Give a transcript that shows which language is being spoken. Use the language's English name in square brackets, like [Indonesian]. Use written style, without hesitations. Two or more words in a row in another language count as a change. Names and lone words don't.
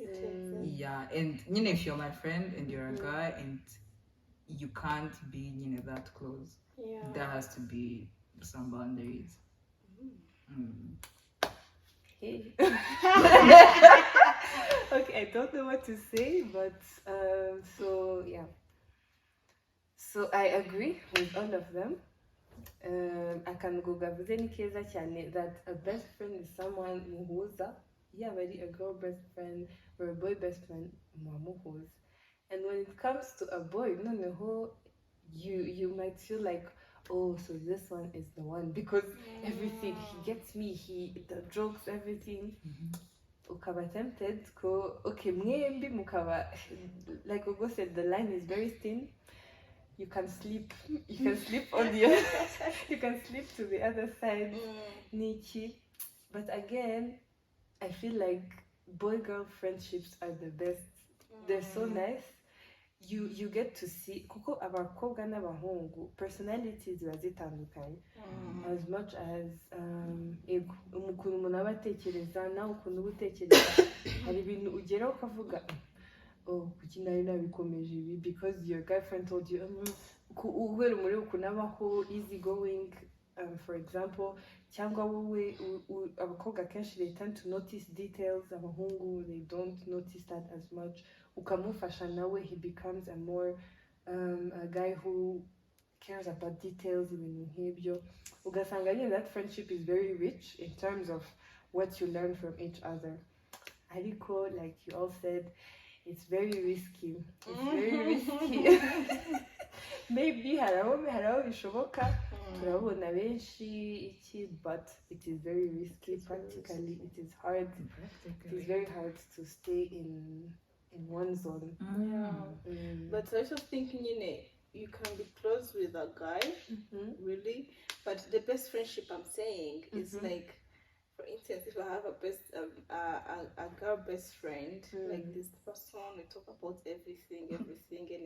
[English] Yeah, and if you're my friend and you're a guy and you can't be that close, there has to be some boundaries. Hey. Okay, I don't know what to say, but so yeah. So I agree with all of them. I can go [Kinyarwanda] gavuze ni keza cyane [English] that a best friend is someone muhuza, very a girl best friend or a boy best friend muhuza. And when it comes to a boy, no, you might feel like, oh, so this one is the one, because everything he gets me, the jokes, everything. [Kinyarwanda] Ukaba tempted ko okay mwembi mukaba, [English] like Ogo said, the line is very thin. You can sleep on the you can sleep to the other side, Nichi. But again, I feel like boy-girl friendships are the best. They're so nice. you get to see [Kinyarwanda] kuko abakobwa n'abahungu personalities ziba zitandukanye [English] as much as [Kinyarwanda] ukuntu umuntu aba atekereza nawe ukuntu uba utekereza hari ibintu ugeraho ukavuga kuki nari nabikomeje ibi because [English] your girlfriend told you [Kinyarwanda] uhera muri ukuntu abaho [English] easy going for example [Kinyarwanda] cyangwa wowe abakobwa kenshi [English] they tend to notice details abahungu they don't notice that as much [Kinyarwanda] ukamufasha nawe [English] he becomes a more a guy who cares about details [Kinyarwanda] ibintu nk'ibyo ugasanga nyine [English] that friendship is very rich in terms of what you learn from each other ariko like you all said it's very risky maybe [Kinyarwanda] hari aho bishoboka turabona benshi iki [English] but it is very risky practically it is hard it is very hard to stay in one zone. But I also think you can be close with a guy really, but the best friendship I'm saying is like, for instance, if I have a girl best friend, like this person, we talk about everything, anything.